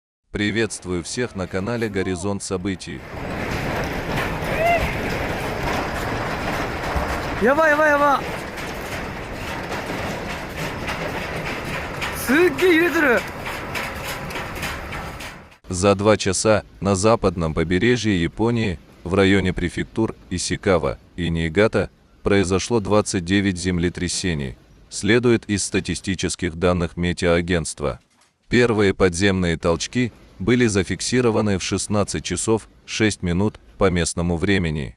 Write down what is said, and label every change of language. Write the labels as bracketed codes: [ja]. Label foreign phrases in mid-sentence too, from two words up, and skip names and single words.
[ru] Приветствую всех на канале Горизонт Событий. [ja] やばいやばいやばい。すっげえ揺れてる。 [ru] За 2 часа на западном побережье Японии, в районе префектур Исикава и Ниигата, произошло 29 землетрясений, следует из статистических данных метеоагентства. Первые подземные толчки были зафиксированы в 16 часов 6 минут по местному времени.